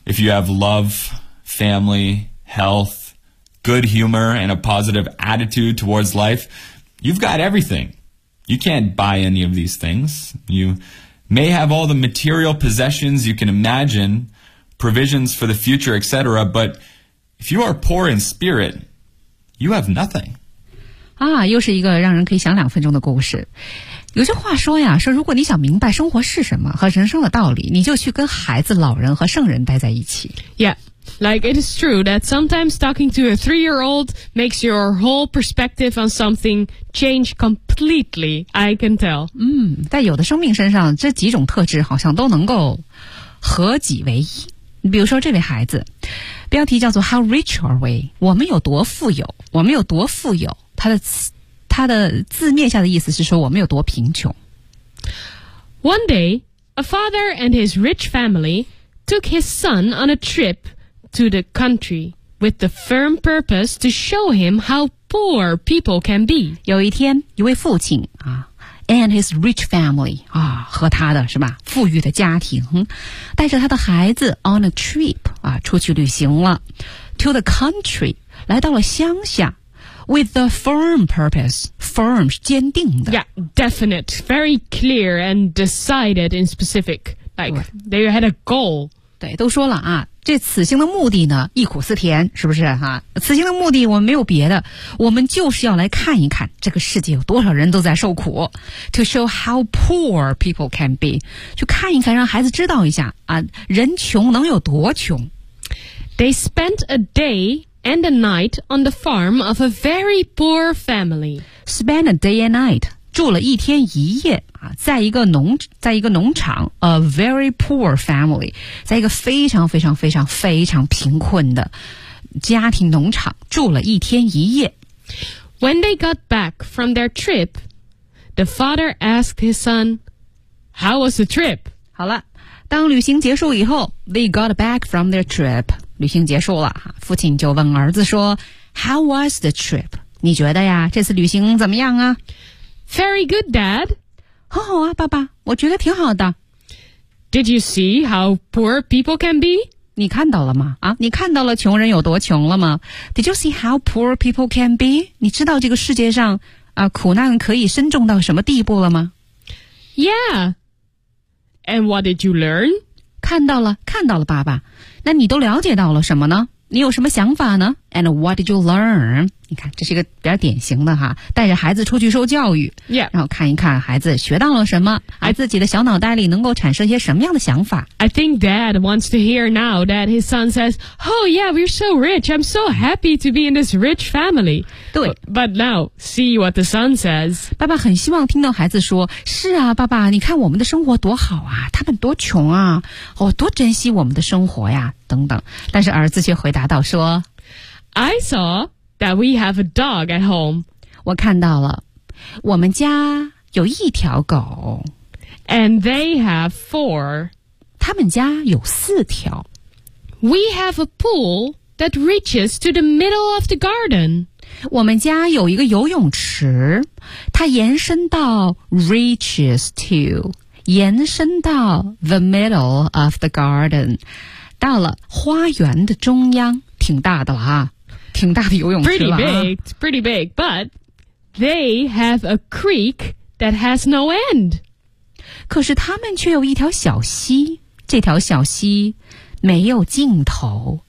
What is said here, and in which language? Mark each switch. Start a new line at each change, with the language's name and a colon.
English: If you have love, family, health, good humor, and a positive attitude towards life, you've got everything. You can't buy any of these things. You may have all the material possessions you can imagine, provisions for the future, etc., but if you are poor in spirit, you have nothing.
Chinese: 啊，又是一个让人可以想两分钟的故事。有句话说呀，说如果你想明白生活是什么和人生的道理，你就去跟孩子、老人和圣人待在一起。
English: Yeah, like it is true that sometimes talking to a three-year-old makes your whole perspective on something change completely, I can tell.
Chinese: 嗯，在有的生命身上，这几种特质好像都能够合己为一。比如说这位孩子，标题叫做
English: How rich are we?
Chinese: 我们有多富有？我们有多富有？他的字面下的意思是说我们有多贫穷。
English: One day, a father and his rich family took his son on a trip to the country with the firm purpose to show him how poor people can be.
Chinese: 有一天，一位父亲啊 ，
English: and his rich family
Chinese: 啊，和他的是吧，富裕的家庭，带着他的孩子
English: on a trip
Chinese: 啊，出去旅行了 ，
English: to the country
Chinese: 来到了乡下。
English: With the firm purpose, firm
Chinese: 是坚定的。
English: Yeah, definite, very clear and decided in specific. Like they had a goal.
Chinese: 对，都说了啊，这此行的目的呢，忆苦思甜，是不是哈、啊？此行的目的我们没有别的，我们就是要来看一看这个世界有多少人都在受苦。
English: To show how poor people can be,
Chinese: 去看一看，让孩子知道一下啊，人穷能有多穷。
English: They spent a day. And a night on the farm of a very poor family. Spend a day and night.
Chinese: 住了一天一夜、啊、在一个农场
English: A very poor family.
Chinese: 在一个非常非常非常非常贫困的家庭农场住了一天一夜。
English: When they got back from their trip, the father asked his son, How was the trip?
Chinese: 好了，当旅行结束以后
English: They got back from their trip.
Chinese: 旅行结束了，父亲就问儿子说
English: How was the trip?
Chinese: 你觉得呀，这次旅行怎么样啊？
English: Very good, Dad.
Chinese: 很好啊，爸爸，我觉得挺好的。
English: Did you see how poor people can be?
Chinese: 你看到了吗？啊，你看到了穷人有多穷了吗？
English: Did you see how poor people can be?
Chinese: 你知道这个世界上啊，苦难可以深重到什么地步了吗？
English: Yeah. And what did you learn?
Chinese: 看到了，看到了，爸爸。那你都了解到了什么呢？你有什么想法呢
English: ？And what did you learn?
Chinese: 你看，这是一个比较典型的哈，带着孩子出去受教育，
English: yeah.
Chinese: 然后看一看孩子学到了什么，自己的小脑袋里能够产生一些什么样的想法。
English: I think Dad wants to hear now that his son says, "Oh yeah, we're so rich. I'm so happy to be in this rich family."
Chinese: 对
English: ，But now see what the son says.
Chinese: 爸爸很希望听到孩子说：“是啊，爸爸，你看我们的生活多好啊，他们多穷啊，哦，多珍惜我们的生活呀。” 等等，但是儿子却回答道说
English: I saw that we have a dog at home.
Chinese: 我看到了，我们家有一条狗。
English: And they have four.
Chinese: 他们家有四条。
English: We have a pool that reaches to the middle of the garden.
Chinese: 我们家有一个游泳池，它延伸到
English: reaches to,
Chinese: 延伸到
English: the middle of the garden.
Chinese: 到了花园的中央，挺大的了哈，挺大的游泳池了。
English: Pretty big, it's pretty big, but they have a creek that has no end.
Chinese: 可是他们却有一条小溪，这条小溪没有尽头。